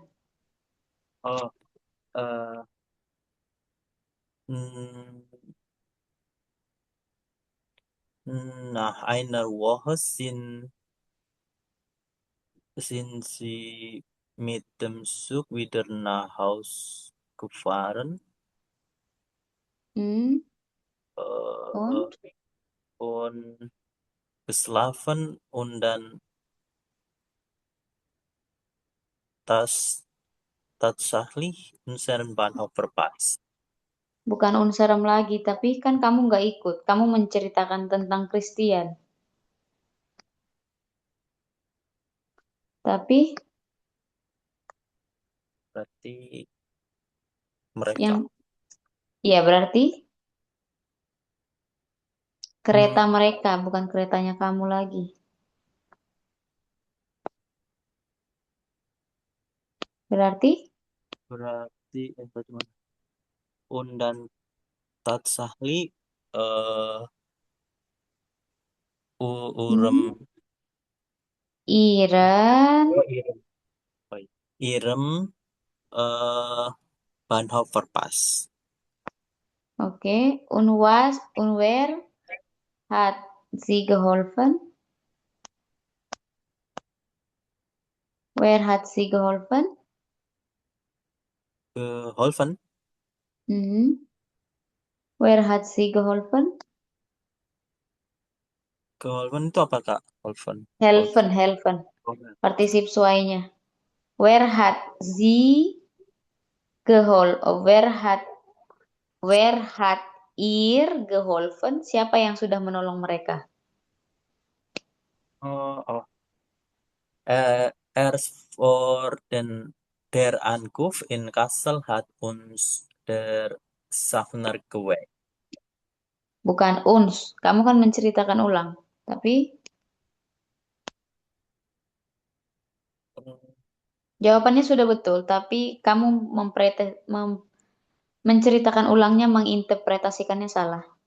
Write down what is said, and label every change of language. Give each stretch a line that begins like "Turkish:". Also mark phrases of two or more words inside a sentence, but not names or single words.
German: oh, eh, mm, Nach einer Woche sind sie mit dem Zug wieder nach Haus gefahren. Hm, Äh, und? und geschlafen und dann das tatsächlich unseren Bahnhof verpasst.
Indonesian: Bukan unserem lagi, tapi kan kamu nggak ikut. Kamu menceritakan tentang Christian. Tapi Berarti mereka. yang, ya berarti kereta Hmm, mereka, bukan keretanya kamu lagi. Berarti, berarti bagaimana?
German: Und dann tatsächlich eh urem hmm, Iren,
Indonesian: oh, irem. Oh, iya.
German: Irem eh Bahnhof verpasst.
Indonesian: oke.
German: Und wer hat sie geholfen? Where hat sie geholfen? Geholfen. Mhm. Where hat sie geholfen?
Indonesian: Geholfen itu apa Kak?
German: Geholfen. Helfen, Geholfen. helfen.
Indonesian: Oh, ya. Partisip suainya.
German: Where hat sie where hat ihr geholfen?
Indonesian: Siapa yang sudah menolong mereka? Oh, oh.
German: Erst vor der Ankunft in Kassel hat uns der Schaffner geweckt.
Indonesian: Bukan uns. Kamu kan menceritakan ulang. Tapi jawabannya sudah betul, tapi kamu menceritakan ulangnya, menginterpretasikannya salah.